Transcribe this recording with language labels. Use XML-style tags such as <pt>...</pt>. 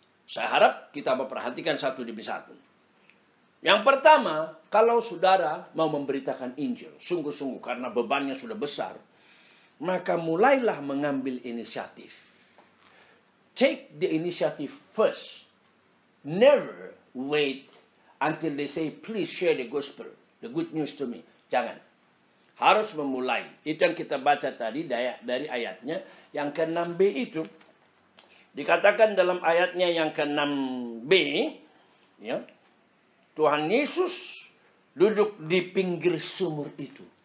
<id>Saya harap kita memperhatikan satu demi satu. Yang pertama, kalau saudara mau memberitakan Injil, sungguh-sungguh karena bebannya sudah besar, maka mulailah mengambil inisiatif.</id> <en>Take the initiative first. Never wait until they say, please share the gospel, the good news to me.</en> <id>Jangan. Harus memulai. Itu yang kita baca tadi dari ayatnya. Yang ke-6b itu. Dikatakan dalam ayatnya yang ke-6b. Ya, Tuhan Yesus duduk di pinggir sumur itu.</id>